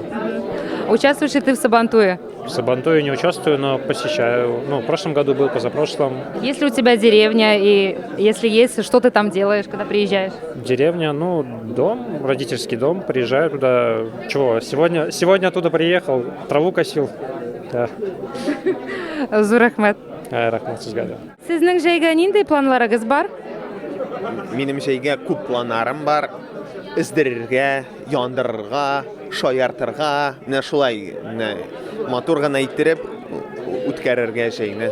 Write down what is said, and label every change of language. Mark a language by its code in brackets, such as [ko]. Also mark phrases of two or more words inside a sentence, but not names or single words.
[ru] Участвуешь ли ты в Сабантуе? В Сабантуе не участвую, но посещаю. Ну, в прошлом году был, позапрошлом. Есть ли у тебя деревня? И если есть, что ты там делаешь, когда приезжаешь? Деревня, ну, дом, родительский дом. Приезжаю туда. Чего? Сегодня оттуда приехал, траву косил. Да. [tt] Зурахмет. Рахмат сезгә. Сезнең җәйгә нинди планларыгыз бар? Минем җәйгә күп планнарым бар. Эздерергә, яндырырга, шаяртырга, менә шулай матур гына иттереп үткәрергә җәйне.